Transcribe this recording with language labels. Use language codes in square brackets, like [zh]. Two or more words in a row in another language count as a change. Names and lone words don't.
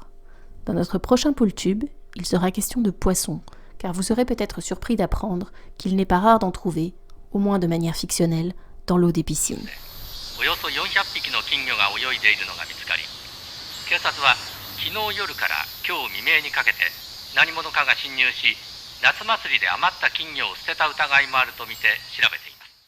[fr] Dans notre prochain Pooltube, il sera question de poissons, car vous serez peut-être surpris d'apprendre qu'il n'est pas rare d'en trouver, au moins de manière fictionnelle, dans l'eau des piscines. [ja] およそ400匹の金魚が泳いでいるのが見つかり、警察は昨日夜から今日未明にかけて何者かが侵入し、夏祭りで余った金魚を捨てた疑いもあるとみて調べています。